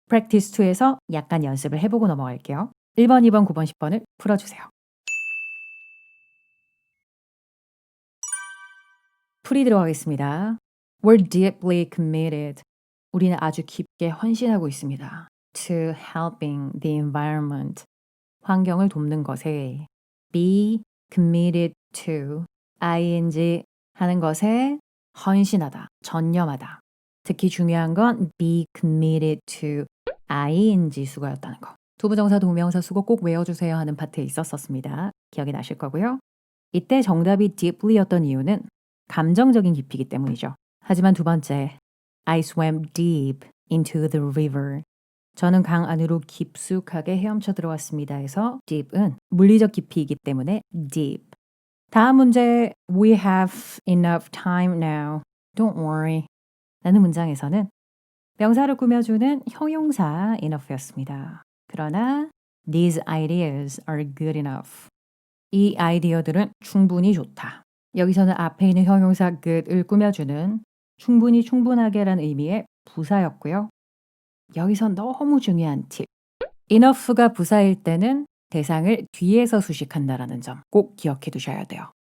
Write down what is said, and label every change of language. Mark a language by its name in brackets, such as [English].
[Korean] practice 2에서 약간 연습을 해보고 넘어갈게요. 1번, 2번, 9번, 10번을 풀어주세요. 풀이 들어가겠습니다. [English] We're deeply committed. [Korean] 우리는 아주 깊게 헌신하고 있습니다. [English] To helping the environment. [Korean] 환경을 돕는 것에 [English] be committed to ing [Korean] 하는 것에 헌신하다, 전념하다. 특히 중요한 건 [English] be committed to ing [Korean] 수거였다는 거. 투부정사 동명사 수거 꼭 외워주세요 하는 파트에 있었습니다. 기억이 나실 거고요. 이때 정답이 deeply였던 이유는 감정적인 깊이기 때문이죠. 하지만 두 번째, [English] I swam deep into the river. [Korean] 저는 강 안으로 깊숙하게 헤엄쳐 들어왔습니다. 해서 deep은 물리적 깊이이기 때문에 deep. 다음 문제, [English] we have enough time now. Don't worry. [Korean] 라는 문장에서는 명사를 꾸며주는 형용사 enough였습니다. 그러나 [English] these ideas are good enough. [Korean] 이 아이디어들은 충분히 좋다. 여기서는 앞에 있는 형용사 good을 꾸며주는 충분히 충분하게라는 의미의 부사였고요. 여기서 너무 중요한 팁. enough가 부사일 때는 대상을 뒤에서 수식한다라는 점 꼭 기억해 두셔야 돼요.